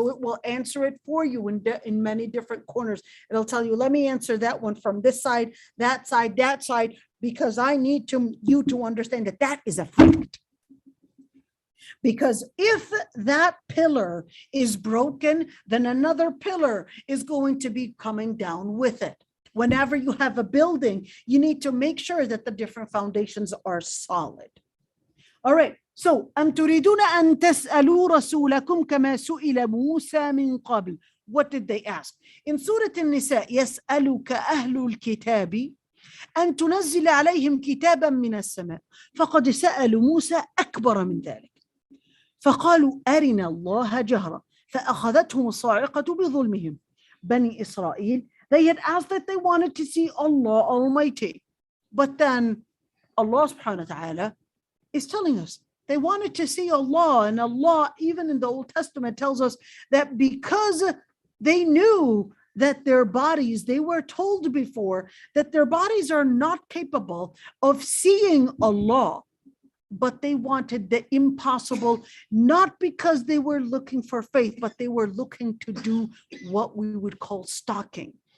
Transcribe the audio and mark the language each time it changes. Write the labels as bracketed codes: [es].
[en] So it will answer it for you in many different corners. It'll tell you, let me answer that one from this side, that side, because I need you to understand that is a fact. Because if that pillar is broken, then another pillar is going to be coming down with it. Whenever you have a building, you need to make sure that the different foundations are solid. All right. [ar] So, أم تريدون أن تسألوا رسولكم كما سئل موسى من قبل. [en] What did they ask? In Surah An-Nisa, [ar] يسألك أهل الكتاب أن تنزل عليهم كتابا من السماء فقد سألوا موسى أكبر من ذلك فقالوا أرنا الله جهرة فأخذتهم الصاعقة بظلمهم. [en] Bani Israel, they had asked that they wanted to see Allah Almighty. But then Allah subhanahu wa ta'ala is telling us they wanted to see Allah, and Allah, even in the Old Testament, tells us that because they knew that their bodies, they were told before that their bodies are not capable of seeing Allah, but they wanted the impossible, not because they were looking for faith, but they were looking to do what we would call stalking.